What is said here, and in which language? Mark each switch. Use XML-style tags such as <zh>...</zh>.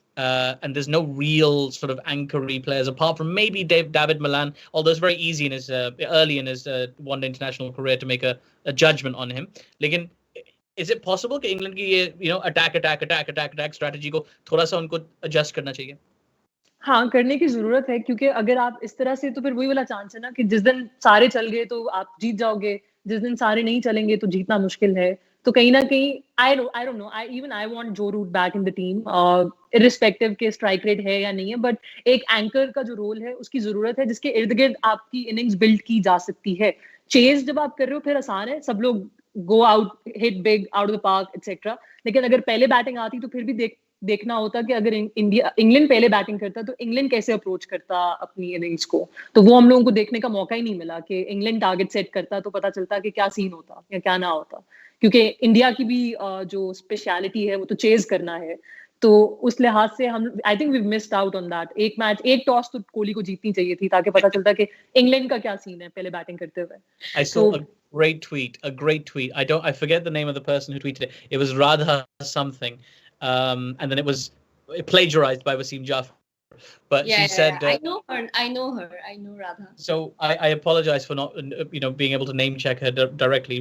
<en>And there's no real sort of anchory players apart from maybe David Malan, although it's very easy in his early in his one-day international career to make a judgment on him.</en> <hi>Lekin,</hi> <en>is it possible that England</en> <hi>की attack strategy को थोड़ा सा उनको adjust करना चाहिए? हाँ, करने की जरूरत है, क्योंकि अगर आप इस तरह से, तो फिर वही वाला चांस है ना कि जिस दिन सारे चल गए तो आप जीत जाओगे, जिस दिन सारे नहीं चलेंगे तो जीतना मुश्किल है. तो कहीं ना कहीं</hi> <en>I don't know, I want Joe Root back in the team,</en> <hi>irrespective के स्ट्राइक रेट है या नहीं है, बट एक एंकर का जो रोल है उसकी जरूरत है, जिसके इर्द गिर्द आपकी इनिंग्स बिल्ड की जा सकती है. चेज जब आप कर रहे हो फिर आसान है, सब लोग</hi> <en>go out, hit big, out of the park</en> <hi>etcetera. लेकिन अगर पहले बैटिंग आती तो फिर भी देखना होता कि अगर इंग्लैंड पहले बैटिंग करता तो इंग्लैंड कैसे अप्रोच करता अपनी इनिंग्स को. तो वो हम लोगों को देखने का मौका ही नहीं मिला कि इंग्लैंड टारगेट सेट करता तो पता चलता कि क्या सीन होता या क्या ना होता, क्योंकि इंडिया की भी जो स्पेशलिटी है वो तो चेज करना है. तो उस लिहाज से हम,</hi> <en>I think we missed out on that.</en> <hi>एक टॉस तो कोहली को जीतनी चाहिए थी ताकि पता चलता कि इंग्लैंड का क्या सीन है पहले बैटिंग करते हुए.</hi> <en>I saw a great tweet. I forget the name of the person who tweeted it. It was Radha something. And then it was plagiarized by Wasim Jafar. But she said, I know her. I know Radha. So I apologize for not, being able to name check her directly.</en>